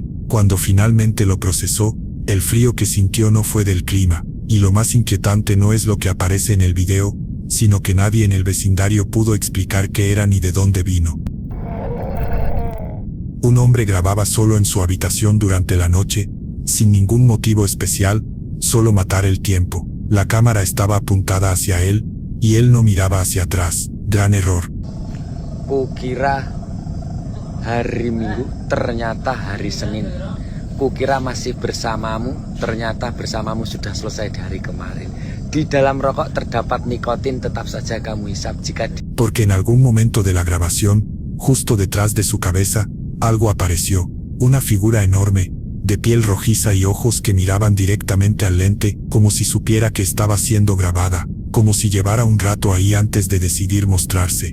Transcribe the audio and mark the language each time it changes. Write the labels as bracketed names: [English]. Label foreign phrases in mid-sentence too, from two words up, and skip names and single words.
[Spanish] Cuando finalmente lo procesó, el frío que sintió no fue del clima, y lo más inquietante no es lo que aparece en el video, sino que nadie en el vecindario pudo explicar qué era ni de dónde vino. Un hombre grababa solo en su habitación durante la noche, sin ningún motivo especial, solo matar el tiempo. La cámara estaba apuntada hacia él, y él no miraba hacia atrás. Gran error. [Indonesian] Kukira hari Minggu, ternyata hari Senin. Kukira masih bersamamu, ternyata bersamamu sudah selesai dari kemarin. Di dalam rokok terdapat nikotin, tetap saja kamu hisap jika... [Spanish] Porque en algún momento de la grabación, justo detrás de su cabeza, algo apareció, una figura enorme, de piel rojiza y ojos que miraban directamente al lente, como si supiera que estaba siendo grabada, como si llevara un rato ahí antes de decidir mostrarse.